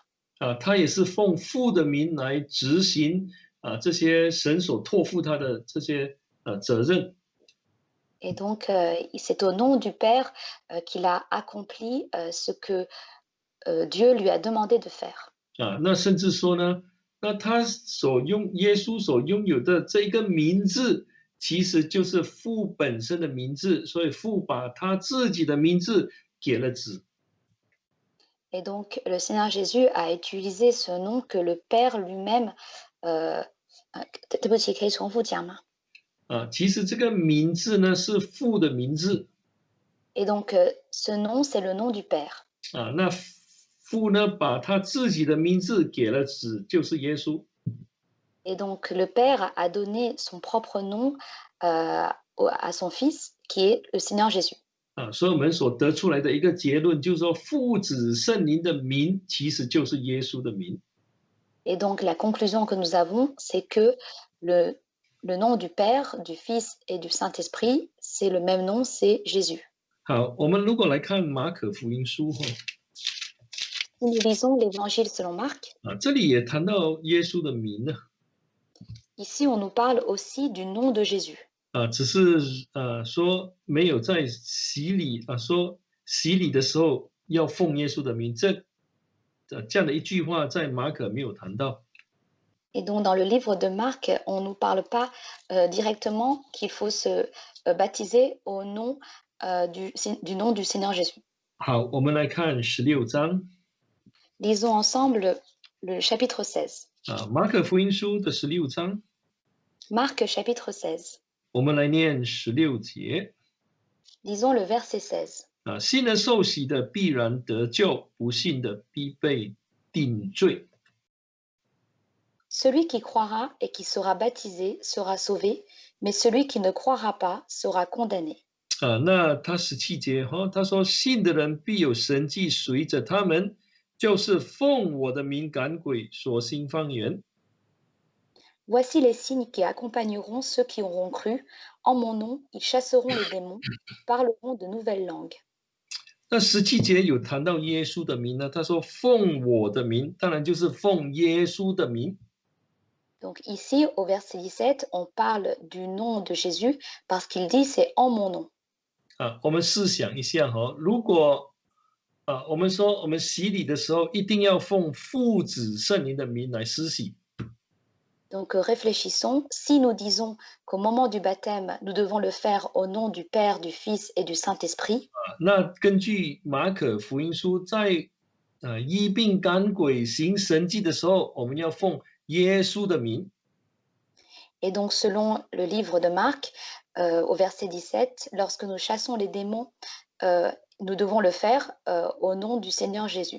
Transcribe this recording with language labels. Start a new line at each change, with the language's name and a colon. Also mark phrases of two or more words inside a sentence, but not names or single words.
Chinese: 啊。他也是奉父的名来执行这些神所托付他的这些责任
French: Et donc c'est au nom du Père qu'il a accompli ce que Dieu lui a demandé de faire. 啊。
Chinese: 那甚至说呢，那耶稣所拥有的这一个名字，其实就是父本身的名字，所以父把他自己的名字给了子
French: Et donc le Seigneur Jésus a utilisé ce nom que le Père lui-même
Chinese: 对不起，可以重复讲吗？啊。其实这个名字呢是父的名字
French: Et donc ce nom, c'est le nom du Père. 啊。
Chinese: 那父呢把他自己的名字给了子，就是耶稣
French: Et donc le Père a donné son propre nom à son Fils, qui est le Seigneur Jésus. 啊。
Chinese: 所以我们所得出来的一个结论就是说，父子圣灵的名其实就是耶稣的名
French: Et donc la conclusion que nous avons, c'est que le, le nom du Père, du Fils et du Saint-Esprit, c'est le même nom, c'est Jésus.
Chinese: 好，我们如果来看马可福音书哈
French: Si nous lisons l'Évangile selon Marc,
Chinese: 啊，这里也谈到耶稣的名呢
French: ici on nous parle aussi du nom de Jésus. 啊。
Chinese: 只是说没有在洗礼说洗礼的时候要奉耶稣的名，这样的一句话在马可没有谈到
French: Et donc dans le livre de Marc, on ne nous parle pas directement qu'il faut se baptiser au nom du nom du Seigneur Jésus.
Chinese: 好，我们来看16章
French: Lisons ensemble le chapitre 16.
Chinese: 啊，马可福音书的16章，
French: Marc chapitre 16.
Chinese: 我们来念16节
French: Lisons le verset 16. 啊。
Chinese: 信了受洗的必然得救，不信的必被定罪。
French: Celui qui croira et qui sera baptisé sera sauvé, mais celui qui ne croira pas sera condamné.
Chinese: 那他17节他说信的人必有神迹随着他们，就是奉我的名赶鬼，所行方言。
French: Voici les signes qui accompagneront ceux qui auront cru. En mon nom, ils chasseront les démons, ils parleront de nouvelles langues.
Chinese: 那17节有谈到耶稣的名呢，他说奉我的名，当然就是奉耶稣的名。
French: Donc ici, au verset 17, on parle du nom de Jésus parce qu'il dit c'est en mon nom.
Chinese: 我们试想一下如果我们说我们洗礼的时候一定要奉父子圣灵的名来施洗
French: Donc réfléchissons, si nous disons qu'au moment du baptême, nous devons le faire au nom du Père, du Fils et du Saint-Esprit,
Chinese: 那根据马可福音书在医病赶鬼行神迹的时候，我们要奉耶稣的名
French: et donc selon le livre de Marc, au verset 17, lorsque nous chassons les démons, nous devons le faire au nom du Seigneur Jésus.